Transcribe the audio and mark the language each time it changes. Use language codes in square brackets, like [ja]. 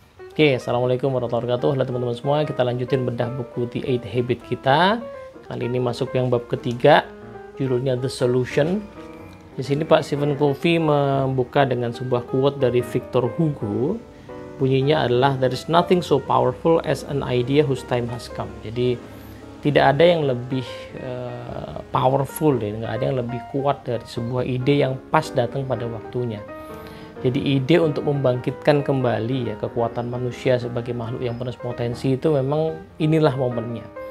[id] Oke, Assalamualaikum warahmatullahi wabarakatuh. Halo teman-teman semua, kita lanjutin bedah buku The 8 Habit kita. Kali ini masuk yang bab ketiga, judulnya The Solution. Di sini Pak Stephen Covey membuka dengan sebuah quote dari Victor Hugo. Bunyinya adalah, [en] "There is nothing so powerful as an idea whose time has come." [id] Jadi tidak ada yang lebih powerful, nggak ada yang lebih kuat dari sebuah ide yang pas datang pada waktunya. Jadi ide untuk membangkitkan kembali ya kekuatan manusia sebagai makhluk yang penuh potensi itu memang inilah momennya.